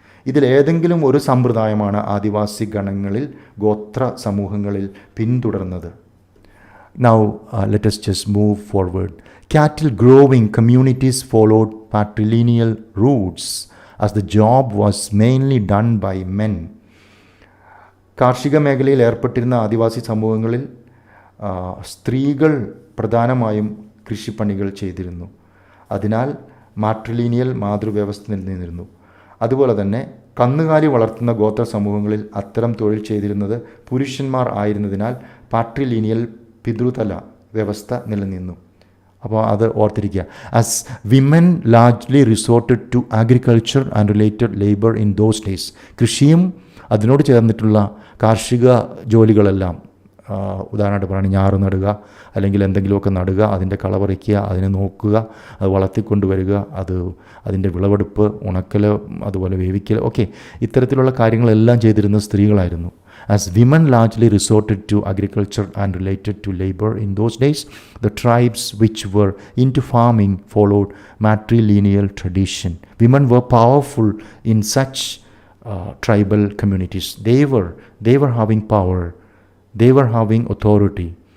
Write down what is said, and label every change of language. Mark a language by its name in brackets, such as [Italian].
[Malayalam] ഇതിലേതെങ്കിലും ഒരു സമ്പ്രദായമാണ് ആദിവാസി ഗണങ്ങളിൽ, ഗോത്ര സമൂഹങ്ങളിൽ പിന്തുടർന്നത്. [English] Now let us just move forward. Cattle growing communities followed patrilineal routes as the job was mainly done by men. [Malayalam] കാർഷിക മേഖലയിൽ ഏർപ്പെട്ടിരുന്ന ആദിവാസി സമൂഹങ്ങളിൽ സ്ത്രീകൾ പ്രധാനമായും കൃഷിപ്പണികൾ ചെയ്തിരുന്നു. അതിനാൽ മാട്രിലിനിയൽ മാതൃവ്യവസ്ഥ നിലനിന്നിരുന്നു. അതുപോലെ തന്നെ കന്നുകാലി വളർത്തുന്ന ഗോത്ര സമൂഹങ്ങളിൽ അത്തരം തൊഴിൽ ചെയ്തിരുന്നത് പുരുഷന്മാർ ആയിരുന്നതിനാൽ പാട്രിലിനിയൽ പിതൃതല വ്യവസ്ഥ നിലനിന്നു. അപ്പോൾ അത് ഓർത്തിരിക്കുക. [English] As women largely resorted to agriculture and related labour in those days. [Malayalam] കൃഷിയും അതിനോട് ചേർന്നിട്ടുള്ള കാർഷിക ജോലികളെല്ലാം, ഉദാഹരണമായിട്ട് പറയുകയാണെങ്കിൽ ഞാറ് നടുക, അല്ലെങ്കിൽ എന്തെങ്കിലുമൊക്കെ നടുക, അതിൻ്റെ കള പറിക്കുക, അതിനെ നോക്കുക, അത് വളർത്തിക്കൊണ്ടുവരിക, അതിൻ്റെ വിളവെടുപ്പ്, ഉണക്കൽ, അതുപോലെ വേവിക്കൽ, ഓക്കെ, ഇത്തരത്തിലുള്ള കാര്യങ്ങളെല്ലാം ചെയ്തിരുന്നത് സ്ത്രീകളായിരുന്നു. [English] As women largely resorted to agriculture and related to labor in those days, the tribes which were into farming followed matrilineal tradition. Women were powerful in such tribal communities. They were having power. They were having authority.